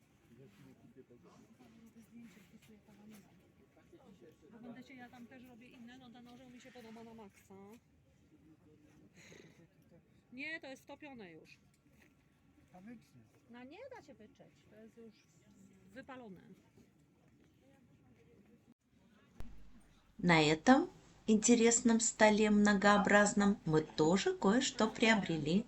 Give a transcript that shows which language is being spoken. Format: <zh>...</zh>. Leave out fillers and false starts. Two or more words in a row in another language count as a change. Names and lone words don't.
<pl>Oglądacie, ja tam też robię inne, no ten orzeł mi się podoba na maksa. Nie, to jest wtopione już. Pamiętnie. No nie da się wyczeć, to jest już wypalone.</pl> <ru>На этом интересном столе многообразном мы тоже кое-что приобрели.</ru>